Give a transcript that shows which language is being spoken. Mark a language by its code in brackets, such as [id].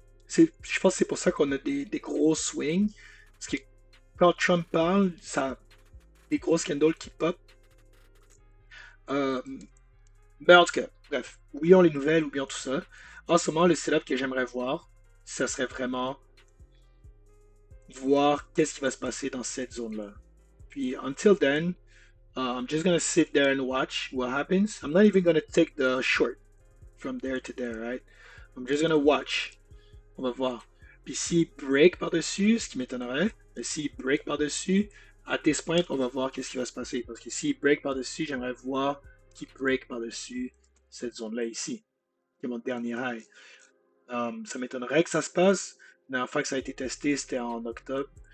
[fr] Je pense que c'est pour ça qu'on a des gros swings. Parce que quand Trump parle, ça a des gros scandales qui pop. Euh, mais en tout cas, bref, oublions les nouvelles, oublions tout ça. En ce moment, le setup que j'aimerais voir, ça serait vraiment voir qu'est-ce qui va se passer dans cette zone-là. [en] Puis, until then, I'm just gonna sit there and watch what happens. I'm not even gonna take the short from there to there, right? I'm just gonna watch. [fr] On va voir. Puis s'il break par-dessus, ce qui m'étonnerait, mais s'il break par-dessus, à [en] this point, [fr] on va voir qu'est-ce qui va se passer. Parce que s'il break par-dessus, j'aimerais voir qu'il break par-dessus cette zone-là ici, qui est mon dernier high. Ça m'étonnerait que ça se passe. La dernière fois que ça a été testé, c'était en octobre.